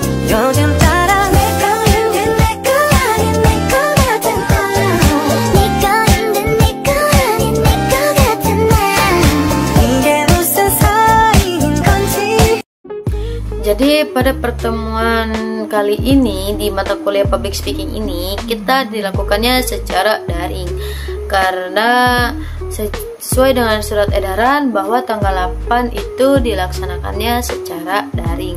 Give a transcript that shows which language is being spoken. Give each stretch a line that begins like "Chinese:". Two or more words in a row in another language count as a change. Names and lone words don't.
Korean: 요즘 따라 내 거인데 내 거 아닌 내 거 같은 나 네 거인데 내 거 아닌 내 거 같은 나 이게 무슨 사이인 건지.
Indonesian: Jadi pada pertemuan kali ini di mata kuliah
English: public speaking
Indonesian: ini kita dilakukannya secara daring karena sesuai dengan surat edaran bahwa tanggal 8 itu dilaksanakannya secara daring.